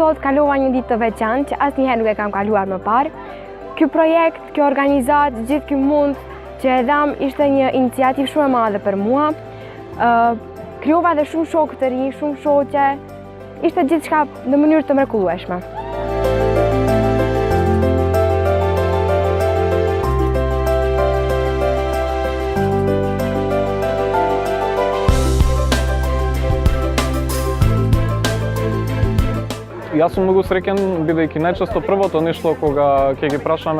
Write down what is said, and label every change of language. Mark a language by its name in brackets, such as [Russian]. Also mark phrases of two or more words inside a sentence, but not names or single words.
[Albanian] kalova një ditë të veçantë që asnjëherë nuk e kam kaluar më parë. Ky projekt, kjo organizatë, gjithë ky mund që e dham ishte një iniciativë shumë e madhe për mua. Krijova edhe shumë shokë të rinj, shumë shoqe. Ishte gjithçka në mënyrë të mrekullueshme. [Macedonian] Јас сум многу среќен бидејќи најчесто првото нешто кога ќе ги прашаме